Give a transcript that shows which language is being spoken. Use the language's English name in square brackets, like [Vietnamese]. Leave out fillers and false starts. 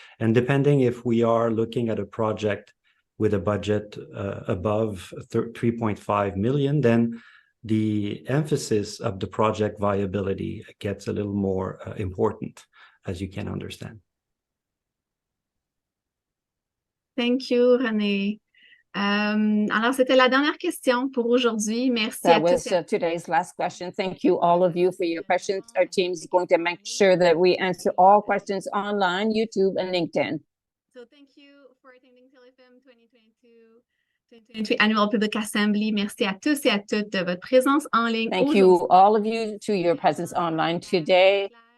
[English] And depending if we are looking at a project with a budget above 3.5 million, then the emphasis of the project viability gets a little more important, as you can understand. Thank you, René. [French] Alors, c'était la dernière question pour aujourd'hui. Merci à [English] That was [French] tous. [English] today's last question. Thank you, all of you, for your questions. Our team is going to make sure that we answer all questions online, YouTube, and LinkedIn. So thank you for attending Telefilm 2022 Annual Public Assembly. [French] Merci à tous et à toutes de votre présence en ligne. [English] Thank you, all of you, to your presence online today.